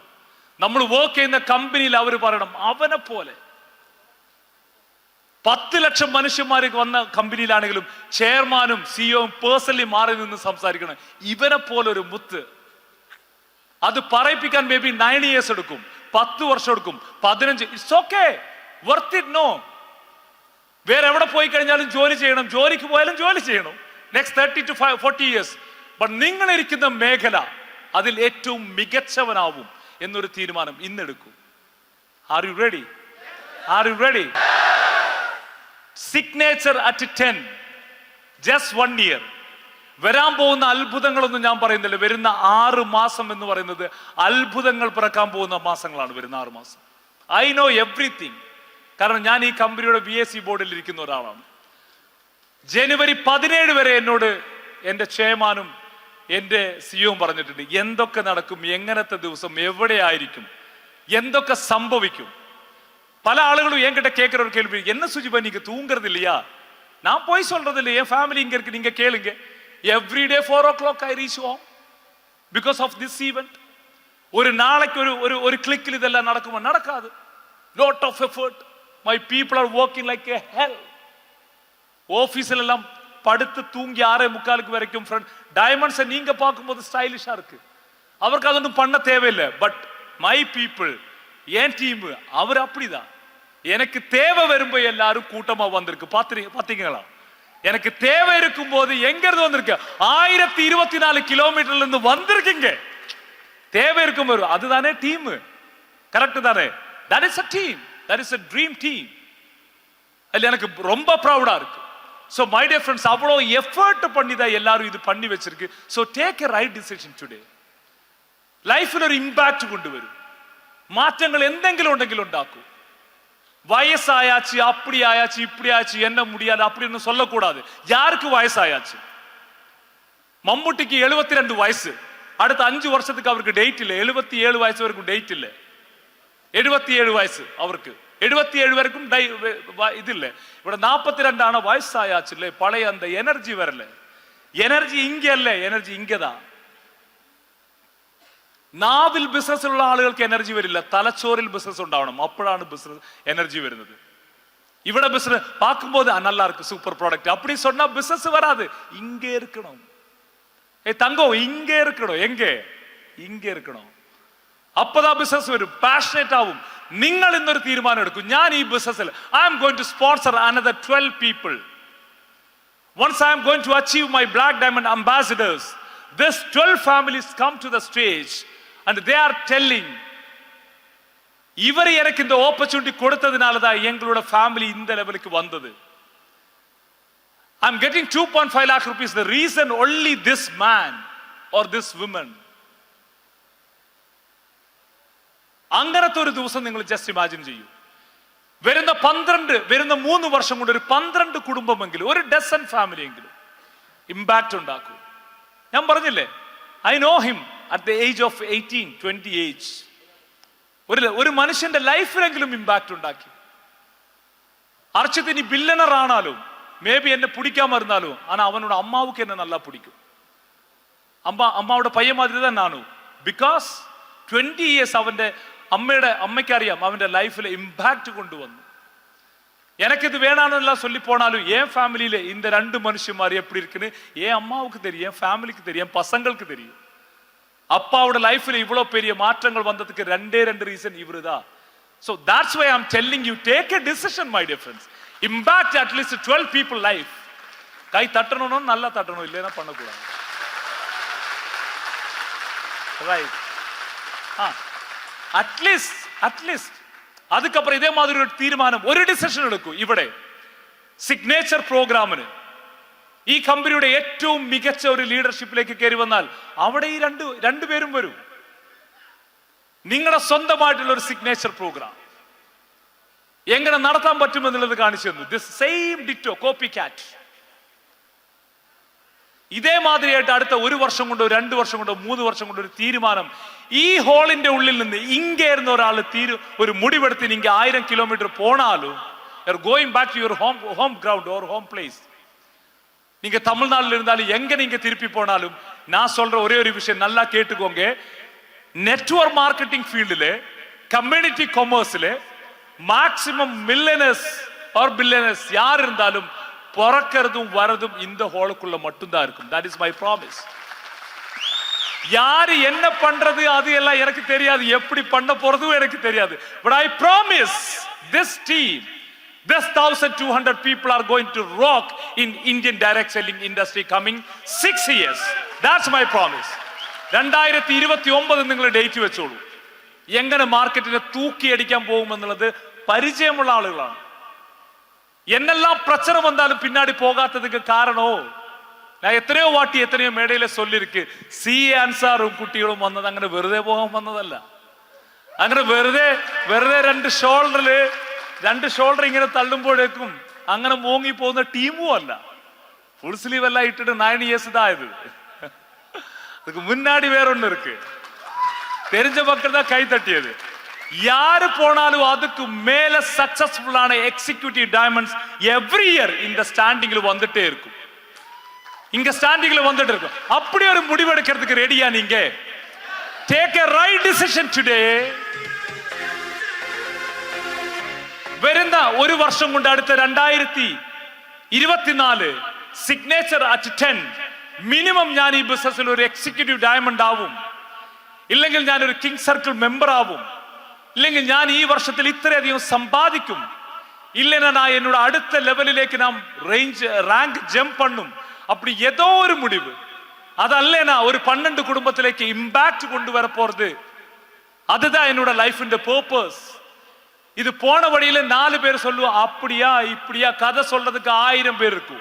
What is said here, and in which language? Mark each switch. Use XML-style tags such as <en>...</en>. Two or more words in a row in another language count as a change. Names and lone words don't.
<ml>നമ്മൾ വർക്ക് ചെയ്യുന്ന കമ്പനിയിൽ അവർ പറയണം, അവനെ പോലെ 10 ലക്ഷം മനുഷ്യന്മാർക്ക് വന്ന കമ്പനിയിലാണെങ്കിലും ചെയർമാനും സിഇഒയും പേഴ്സണലി മാറി നിന്ന് സംസാരിക്കണം, ഇവനെ പോലെ ഒരു മുത്ത്. അത് പറയിപ്പിക്കാൻ</ml> <en>may be 9 years</en> <ml>എടുക്കും, 10 വർഷം എടുക്കും, 15.</ml> <en>It's okay, worth it. No,</en> <ml>വേറെ എവിടെ പോയി കഴിഞ്ഞാലും ജോലി ചെയ്യണം, ജോലിക്ക് പോയാലും ജോലി ചെയ്യണം,</ml> <en>next 30 to 40 years.</en> <ml>ബട്ട് നിങ്ങൾ ഇരിക്കുന്ന മേഖല അതിൽ ഏറ്റവും മികച്ചവനാവും എന്നൊരു തീരുമാനം ഇന്നെടുക്കൂ.</ml> <en>Are you ready? Signature at 10, just 1 year.</en> <ml>വരാൻ പോകുന്ന അത്ഭുതങ്ങളൊന്നും ഞാൻ പറയുന്നില്ല. വരുന്ന 6 മാസം എന്ന് പറയുന്നത് അത്ഭുതങ്ങൾ പിറക്കാൻ പോകുന്ന മാസങ്ങളാണ് വരുന്ന 6 മാസം.</ml> <en>I know everything.</en> <ml>കാരണം ഞാൻ ഈ കമ്പനിയുടെ BSc ബോർഡിൽ ഇരിക്കുന്ന ഒരാളാണ്. ജനുവരി 17 വരെ എന്നോട് എൻ്റെ ചെയർമാനും എൻ്റെ സിഇഒയും പറഞ്ഞിട്ടുണ്ട്, എന്തൊക്കെ നടക്കും, എങ്ങനത്തെ ദിവസം, എവിടെയായിരിക്കും, എന്തൊക്കെ സംഭവിക്കും. പല ആളുകളും</ml> <ta>എൻകിட்ட கேட்கிற ஒரு கேள்வி, என்ன சுஜிபா நீங்க தூங்குறது இல்லையா? நான் போய் சொல்றது இல்லையா, என் ஃபேமிலி இங்க இருக்கு, நீங்க கேளுங்க.</ta> <en>every day 4 o'clock I reach home because of this event.</en> <ta>ஒரு நாளைக்கு ஒரு கிளிக்கில் இதெல்லாம் நடக்குமா? நடக்காது.</ta> <en>lot of effort. My people are working like a hell.</en> <ta>ஆபீஸ்ல எல்லாம் படுத்து தூங்கி 6:45 வரைக்கும் டைமண்ட்ஸை நீங்க பார்க்கும்போது ஸ்டைலிஷா இருக்கு, அவருக்கு அதொன்றும் பண்ண தேவையில்லை.</ta> <en>But my people,</en> <ta>என் டீம், அவர் அப்படிதான். எனக்கு தேவை வரும்போது எல்லாரும் கூட்டமா வந்திருக்கு, பாத்தீங்களா? எனக்கு தேவை இருக்கும் போது எங்க இருந்து வந்திருக்கு? 1024 கிலோமீட்டர்ல இருந்து வந்திருக்கீங்க. தேவை இருக்கும் போது, அதுதானே டீம், கரெக்ட் தானே?</ta> <en>that is a team, that is a dream team.</en> <ta>அதுல எனக்கு ரொம்ப ப்ரௌடா இருக்கு.</ta> <en>So my dear friends,</en> <ta>அவ்வளோ எஃபர்ட் பண்ணி தான் எல்லாரும் இது பண்ணி வச்சிருக்கு.</ta> <en>So take a right decision today.</en> <ml>ലൈഫിൽ ഒരു ഇമ്പാക്ട് കൊണ്ടുവരും, മാറ്റങ്ങൾ എന്തെങ്കിലും ഉണ്ടെങ്കിൽ ഉണ്ടാക്കും. വയസ്സായാச்சு,</ml> <ta>அப்படி ஆயாச்சு, இப்படி ஆச்சு, என்ன முடியாது அப்படின்னு சொல்லக்கூடாது. யாருக்கு வயசாயாச்சு? மம்முட்டிக்கு 72 வயசு, அடுத்த 5 வருஷத்துக்கு அவருக்கு டேட் இல்லை. 77 வயசு வரைக்கும் டேட் இல்லை. 77 வயசு அவருக்கு, 77 வரைக்கும் இது இல்லை.</ta> <ml>ഇവിടെ 42 ആണ്, വയസ്സായാച്ചില്ലേ, പഴയ</ml> <ta>அந்த எனர்ஜி வரல. எனர்ஜி இங்க இல்ல, எனர்ஜி இங்கதான்.</ta> <ml>നാവിൽ ബിസിനസ് ഉള്ള ആളുകൾക്ക് എനർജി വരില്ല, തലച്ചോറിൽ ബിസിനസ് ഉണ്ടാവണം, അപ്പോഴാണ് ബിസിനസ് എനർജി വരുന്നത്. ഇവിടെ ബിസിനസ്</ml> <ta>பார்க்கும்போது நல்லா இருக்கு,</ta> <en>super product</en> <ta>அப்படி சொன்னா பிசினஸ் வராது. இங்கே இருக்கணும். தங்கம் இங்கே இருக்கணும். எங்கே? இங்கே இருக்கணும். அப்பதான் பிசினஸ் வரும்,</ta> <ml>പാഷനേറ്റ് ആവും. നിങ്ങൾ ഇന്നൊരു തീരുമാനം എടുക്കും, ഞാൻ ഈ ബിസിനസ്സിൽ</ml> <en>I am going to sponsor another 12 people. Once I am going to achieve my Black Diamond ambassadors, this 12 families come to the stage and they are telling,</en> <ta>இவரை எனக்கு இந்த ஆப்பர்ச்சுனிட்டி கொடுத்ததுனால தான் எங்களோட ஃபேமிலி இந்த லெவலுக்கு வந்தது.</ta> <en>I am getting 2.5 lakh rupees, the reason only this man or this woman.</en> <ml>അങ്ങനത്തെ ഒരു ദിവസം നിങ്ങൾ</ml> <en>just imagine</en> <ml>ചെയ്യൂ. വരുന്ന 3 വർഷം കൊണ്ട് ഒരു 12 കുടുംബമെങ്കിലും, ഒരു</ml> <en>dozen family</en> <ml>എങ്കിലും ഇമ്പാക്ട് ഉണ്ടാക്കൂ. ഞാൻ പറഞ്ഞില്ലേ,</ml> <en>I know him at the age of 18-20 age.</en> <ml>ഒരു മനുഷ്യന്റെ ലൈഫിലെങ്കിലും ഇമ്പാക്ട് ഉണ്ടാക്കി. അർച്ചിത് ഇനി ബില്യണർ ആണാലും</ml> <ta>மேபி என்ன பிடிக்காம இருந்தாலும் ஆனா அவனோட அம்மாவுக்கு என்ன நல்லா பிடிக்கும்.</ta> <ml>അമ്മയുടെ പയ്യൻ മാതിരി തന്നെ നാണു.</ml> <en>because 20 years</en> <ml>അവന്റെ അമ്മയ്ക്ക് അറിയാം അവന്റെ ലൈഫിൽ ഇമ്പാക്ട് കൊണ്ടുവന്നു.</ml> <ta>எனக்கிது வேணான்னு சொல்லி போனாலும் என் ஃபேமிலியில இந்த ரெண்டு மனுஷன்மார் எப்படி இருக்குன்னு என் அம்மாவுக்கு தெரியும், என் ஃபேமிலிக்கு தெரியும், என் பசங்களுக்கு தெரியும். அப்பாவோட லைஃப்ல இவ்வளவு பெரிய மாற்றங்கள் வந்ததுக்கு ரெண்டே ரீசன் இவருதான்.</ta> <en>So that's why I'm telling you, take a decision my dear friends. Impact at least 12 people life.</en> <ta>கை தட்டணும்னா நல்லா தட்டணும், இல்லைன்னா பண்ணக்கூடாது.</ta> <en>Right.</en> <ml>അറ്റ്ലീസ്റ്റ് അതുക്കപ്പുറം ഇതേ മാതിരി ഒരു തീരുമാനം, ഒരു ഡിസിഷൻ എടുക്കൂ. ഇവിടെ സിഗ്നേച്ചർ പ്രോഗ്രാമിന് ഈ കമ്പനിയുടെ ഏറ്റവും മികച്ച ഒരു ലീഡർഷിപ്പിലേക്ക് കയറി വന്നാൽ അവിടെ ഈ രണ്ടുപേരും വരും. നിങ്ങളുടെ സ്വന്തമായിട്ടുള്ള ഒരു സിഗ്നേച്ചർ പ്രോഗ്രാം എങ്ങനെ നടത്താൻ പറ്റുമെന്നുള്ളത് കാണിച്ചു തന്നു.</ml> <en>This same ditto copy cat.</en> <ml>ഇതേമാതിരിയായിട്ട് അടുത്ത 1 വർഷം കൊണ്ടോ 2 വർഷം കൊണ്ടോ 3 വർഷം കൊണ്ടോ ഒരു തീരുമാനം ഈ ഹോളിന്റെ ഉള്ളിൽ നിന്ന് ഇങ്ങേരുന്ന ഒരാൾ ഒരു മുടിവെടുത്ത് നിങ്ങൾ 1000 കിലോമീറ്റർ പോണാലും</ml> <en>going back to your home ground or home place.</en> <ta>நீங்க தமிழ்நாட்டில் இருந்தாலும் எங்க நீங்க திருப்பி போனாலும் நான் சொல்ற ஒரே ஒரு விஷயம் நல்லா கேட்டுக்கோங்க.</ta> <en>network marketing</en> <ta>ஃபீல்டுல,</ta> <en>community commerce-la maximum millionaires or billionaires</en> <ta>யார் இருந்தாலும் பிறக்கிறதும் வரதும் இந்த ஹோலுக்குள்ள மட்டும்தான் இருக்கும்.</ta> <en>that is my promise.</en> <ta>யாரு என்ன பண்றது அது எல்லாம் எனக்கு தெரியாது, எப்படி பண்ண போறதும் எனக்கு தெரியாது.</ta> <en>but I promise this team, this 1200 people are going to rock in Indian direct selling industry coming 6 years. That's my promise. 2029</en> <ml>നിങ്ങൾ ഡേറ്റ് വെച്ചോളൂ. എങ്ങനെ മാർക്കറ്റിനെ തൂക്കി അടിക്കാൻ പോകുമെന്നുള്ളത് പരിചയമുള്ള ആളുകളാണ്.</ml> <ta>என்னெல்லாம் பிரச்சனை வந்தாலும் பின்னாடி போகாததுக்கு காரணம் நான் எத்தனையோ வாட்டி எத்தனையோ மேடையில சொல்லிருக்கு.</ta> <ml>CA അൻസാറും കുട്ടികളും വന്നത് അങ്ങനെ വെറുതെ പോകാൻ വന്നതല്ല. അങ്ങനെ വെറുതെ രണ്ട് ഷോൾഡർ ഇങ്ങനെ തള്ളുമ്പോഴേക്കും അങ്ങനെ മോങ്ങി പോകുന്ന ടീമും അല്ല. ഫുൾ സ്ലീവ് എല്ലാം ഇട്ടിട്ട്</ml> <ta>9 years தான் இது. அதுக்கு முன்னாடி வேற ஒண்ணு இருக்கு. தெரிஞ்ச மக்கள் தான் கை தட்டியது. யாரு போனாலும் அதுக்கு மேல சக்சஸ்ஃபுல்லான</ta> <en>executive diamonds every year</en> <ta>இந்த ஸ்டாண்டிங்ல வந்துட்டே இருக்கும். இங்க ஸ்டாண்டிங்ல வந்துட்டு இருக்கும். அப்படி ஒரு முடிவு எடுக்கிறதுக்கு ரெடியா நீங்க?</ta> <en>Take a right decision today.</en> <ml>വരുന്ന 1 വർഷം കൊണ്ട് അടുത്ത 2024</ml> <en>signature at 10</en> <ml>മിനിമം ഞാൻ ഈ ബിസിനസ്സിൽ ഒരു</ml> <en>executive diamond</en> <ml>ആവും, ഇല്ലെങ്കിൽ ഞാൻ ഒരു</ml> <en>king circle member</en> <ml>ആവും, ഇല്ലെങ്കിൽ ഞാൻ ഈ വർഷത്തിൽ ഇത്രയധികം സമ്പാദിക്കും,</ml> <ta>இல்லைன்னா நான் என்னோட அடுத்த லெவலிലേക്ക് நாம்</ta> <en>rank jump</en> <ta>பண்ணும். அப்படி ஏதோ ஒரு முடிவு அதல்லேனா ஒரு 12 குடும்பத்திലേക്ക് இம்பாக்ட் கொண்டு வர போறது. அதுதான் என்னோட லைஃபின் பர்பஸ். இது போன வழியில 4 பேர் சொல்லுவா அப்படியா இப்படியா கதை சொல்றதுக்கு 1000 பேர் இருக்கும்.</ta>